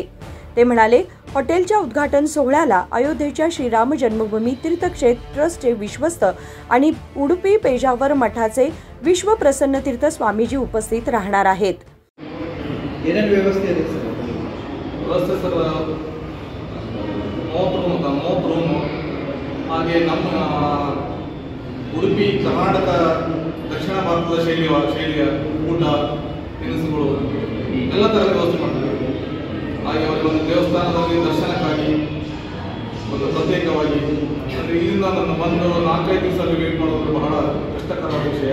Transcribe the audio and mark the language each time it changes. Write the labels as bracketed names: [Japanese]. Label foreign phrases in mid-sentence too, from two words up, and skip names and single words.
[Marathi] ते म्हणाले, हॉटेलच्या उद्घाटन सोहळ्याला अयोध्येच्या श्रीराम जन्मभूमी तीर्थक्षेत्र ट्रस्टचे विश्वस्त आणि उडुपी पेजावर मठाचे विश्वप्रसन्न तीर्थ स्वामीजी उपस्थित राहणार आहेत. [Kannada] ವ್ಯವಸ್ಥೆ ಸರ್ ಮೂವತ್ತು ರೂಮ್ ಹಾಗೆ ನಮ್ಮ ಉಡುಪಿ ಕರ್ನಾಟಕ ದಕ್ಷಿಣ ಭಾರತದ ಶೈಲಿಯ ಊಟ ತಿನಿಸುಗಳು ಎಲ್ಲ ಥರದ ವ್ಯವಸ್ಥೆ ಮಾಡ್ತಾರೆ. ಹಾಗೆ ಅವರಿಗೆ ಒಂದು ದೇವಸ್ಥಾನದಲ್ಲಿ ದರ್ಶನಕ್ಕಾಗಿ ಒಂದು ಪ್ರತ್ಯೇಕವಾಗಿ ಅಂದರೆ ಇಲ್ಲಿಂದ ನನ್ನ ಬಂದು 4-5 ದಿವಸ ಅಲ್ಲಿ ವೇಟ್ ಮಾಡೋದು ಬಹಳ ಕಷ್ಟಕರವಾದ ವಿಷಯ.